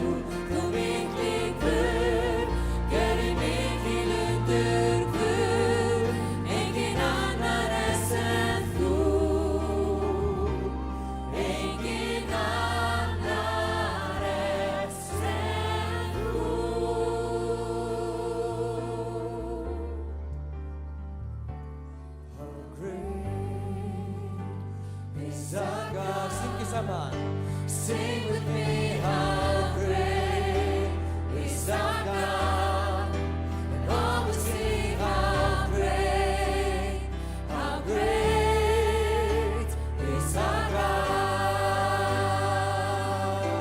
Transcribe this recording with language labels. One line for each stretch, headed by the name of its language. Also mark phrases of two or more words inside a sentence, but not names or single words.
Icelandic: Þú mikli Guð, gerir mikil undur Guð, enginn annar er sem þú, enginn annar er sem þú.
English: How great is our God.
Icelandic: Syngið saman.
English: Sing with me, how great is our God. And all will see how great is our God.